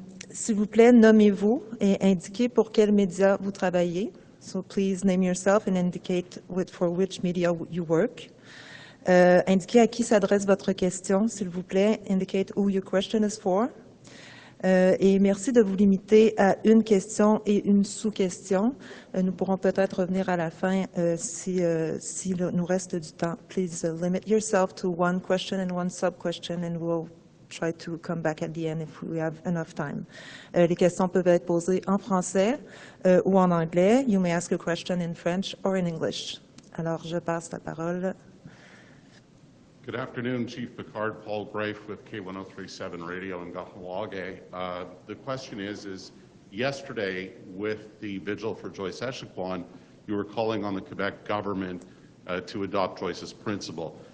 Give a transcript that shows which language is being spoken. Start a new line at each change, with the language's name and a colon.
French: S'il vous plaît, nommez-vous et indiquez pour quel média vous travaillez.
English: So please name yourself and indicate for which media you work.
French: Indiquez à qui s'adresse votre question, s'il vous plaît.
English: Indicate who your question is for.
French: Et merci de vous limiter à une question et une sous-question. Nous pourrons peut-être revenir à la fin si nous reste du temps.
English: Please limit yourself to one question and one sub-question and we'll try to come back at the end if we have enough time.
French: Les questions peuvent être posées en français ou en anglais.
English: You may ask a question in French or in English.
French: Alors, je passe la parole.
English: Good afternoon, Chief Picard, Paul Grafe with K1037 Radio in Kahnawake. The question is yesterday with the Vigil for Joyce Echaquan, you were calling on the Quebec government to adopt Joyce's principle.